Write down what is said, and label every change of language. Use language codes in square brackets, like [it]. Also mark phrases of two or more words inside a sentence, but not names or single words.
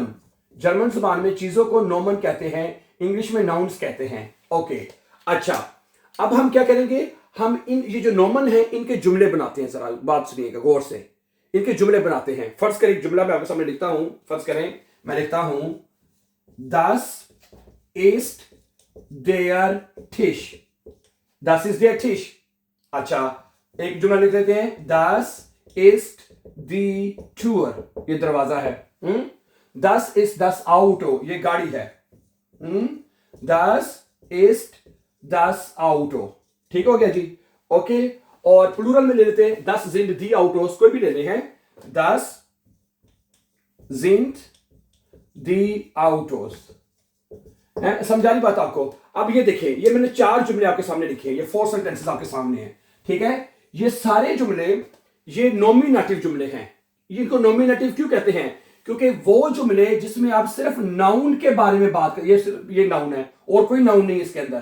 [ur] جرمن زبان میں چیزوں کو نومن کہتے ہیں، انگلش میں ناؤنز کہتے ہیں. اوکے، اچھا۔ اب ہم کیا کریں گے? ہم یہ جو نومن ہے ان کے جملے بناتے ہیں۔ ذرا بات سنیے گا غور سے، ان کے جملے بناتے ہیں. فرض کریں ایک جملہ میں آپ کے سامنے لکھتا ہوں. فرض کریں میں لکھتا ہوں, 10 [de] ist der Tisch। [ur] 10 [de] ist der Tisch। [ur] اچھا، ایک جملہ لکھ لیتے ہیں, 10 [de] ist die Tür, [ur] یہ دروازہ ہے. [de] 10 ist das Auto, [ur] یہ گاڑی ہے. [de] 10 ist das Auto। [ur] ٹھیک ہو گیا جی، اوکے۔ اور پلورل میں لے لیتے ہیں, 10 [de] sind die Autos, [ur] کوئی بھی لے لے ہیں, 10 [de] sind die Autos। [ur] سمجھا رہی بات آپ کو? اب یہ دیکھیے، یہ میں نے 4 جملے آپ کے سامنے لکھے ہیں، یہ 4 سینٹینسز آپ کے سامنے ہیں. ٹھیک ہے، یہ سارے جملے یہ نومینیٹو جملے ہیں. ان کو نومینیٹو کیوں کہتے ہیں؟ کیونکہ وہ جملے جس میں آپ صرف ناؤن کے بارے میں بات کریں، یہ ناؤن ہے اور کوئی ناؤن نہیں اس کے اندر.